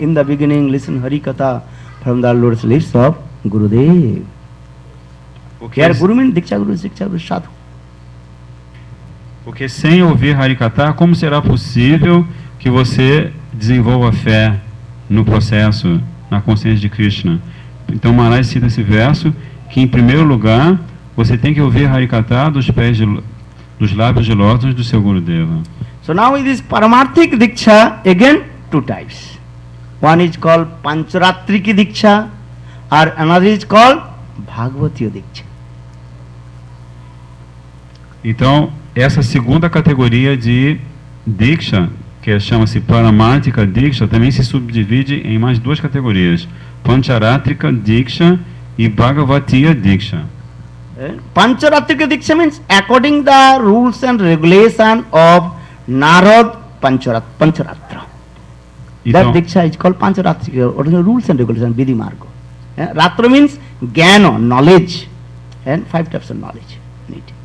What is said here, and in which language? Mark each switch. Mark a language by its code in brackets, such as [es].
[en] In the beginning, listen Hari Katha from the Lord's lips of Gurudev. Here Guru means Diksha Guru, Diksha Guru, Sadhu. [pt] Porque sem ouvir Harikata, como será possível que você desenvolva fé no processo, na consciência de Krishna? Então Maharaj cita esse verso, que em primeiro lugar, você tem que ouvir Harikata dos lábios de lótus do seu Gurudeva. [en] So now it is Paramarthik Diksha, again two types. One is called Pancharatriki Diksha, or another is called Bhagavatiya Diksha. [pt] Então, essa segunda categoria de Diksha, que chama-se Paramarthika Diksha, também se subdivide em mais duas categorias, Pancharatrika Diksha e Bhagavatiya Diksha. [en] Pancharatrika Diksha means according the rules and regulation of Narad Pancharatra. [pt] Então, [en] That Diksha is called Pancharatrika, or the rules and regulations, Vidhi Marga. Ratra means Jnana, knowledge, and 5 types of knowledge need.